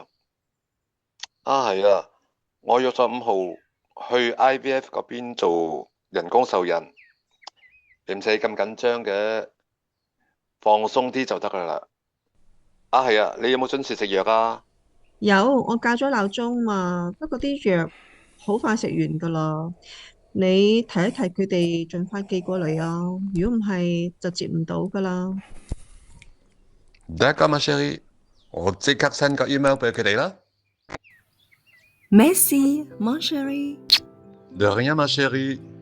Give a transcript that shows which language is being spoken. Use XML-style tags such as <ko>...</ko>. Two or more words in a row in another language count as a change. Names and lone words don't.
<yue>係啊，我約咗5號去 IVF 嗰邊做人工受孕，你唔使咁緊張嘅，放鬆啲就得噶啦。係啊，你有冇準時食藥啊？有，我校咗鬧鐘嘛，不過啲藥好快食完噶啦。你提一提佢哋盡快寄過嚟啊，如果唔係就接唔到噶啦。</yue> <fr>D'accord ma chérie，</fr> <yue>我即刻 send 個 email 俾佢哋啦。</yue> <fr>Merci, mon chéri。 De rien ma chérie。</fr>